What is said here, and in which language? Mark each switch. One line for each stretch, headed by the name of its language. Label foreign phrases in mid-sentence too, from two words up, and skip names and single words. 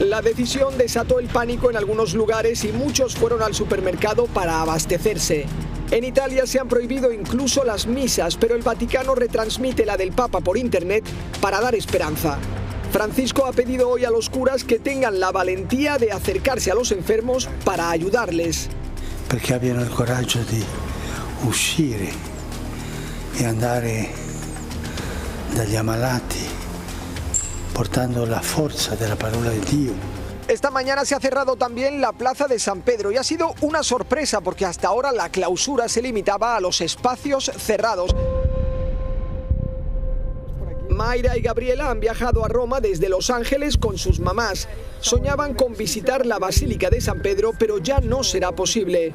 Spanish: La decisión desató el pánico en algunos lugares y muchos fueron al supermercado para abastecerse. En Italia se han prohibido incluso las misas, pero el Vaticano retransmite la del Papa por internet para dar esperanza. Francisco ha pedido hoy a los curas que tengan la valentía de acercarse a los enfermos para ayudarles.
Italian: Perché abbiano il coraggio di uscire e andare dagli ammalati portando la forza della parola di Dio.
Spanish: Esta mañana se ha cerrado también la Plaza de San Pedro y ha sido una sorpresa porque hasta ahora la clausura se limitaba a los espacios cerrados. Mayra y Gabriela han viajado a Roma desde Los Ángeles con sus mamás. Soñaban con visitar la Basílica de San Pedro, pero ya no será posible.